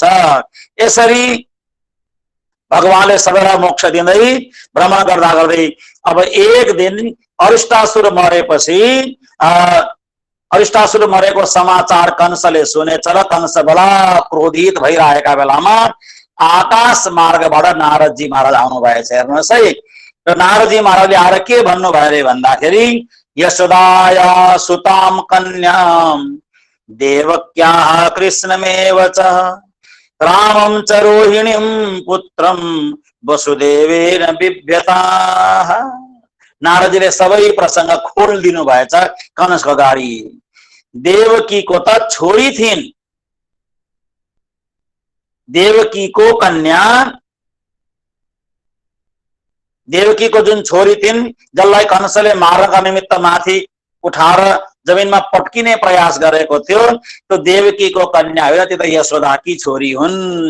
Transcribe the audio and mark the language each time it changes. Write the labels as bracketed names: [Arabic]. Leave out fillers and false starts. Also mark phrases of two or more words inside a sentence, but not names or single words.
[Nepali] यसरी भगवानले सबैलाई मोक्ष दिँदै भ्रमण गर्दा गर्दै अब एक दिन अरिष्टासुर मरेपछि अरिष्टासुर मरेको समाचार कंसले सुनेछ र कंस बडा क्रोधित भइरहेका बेलामा आकाश मार्गबाट नारदजी महाराज आउनु भएछ। हेर्नुहोस् है, र नारदजी महाराजले आएर के भन्नुभयो अरे भन्दाखेरि [Sanskrit] यशोदाया सुताम कन्याम देवक्याः कृष्णमेव च रामं च रोहिणीं पुत्रं वसुदेवेन बिभ्यताः। [Nepali] नारदजीले सबै प्रसंग खोलिदिनु भएछ कंसको अगाडि। देवकीको त छोरी थिइन्, देवकीको कन्या, देवकीको जुन छोरी थिइन् जसलाई कंसले मार्नका निमित्त माथि उठाएर जमिनमा पट्किने प्रयास गरेको थियो, त्यो देवकीको कन्या होइन, त्यो त यशोदाकी छोरी हुन्।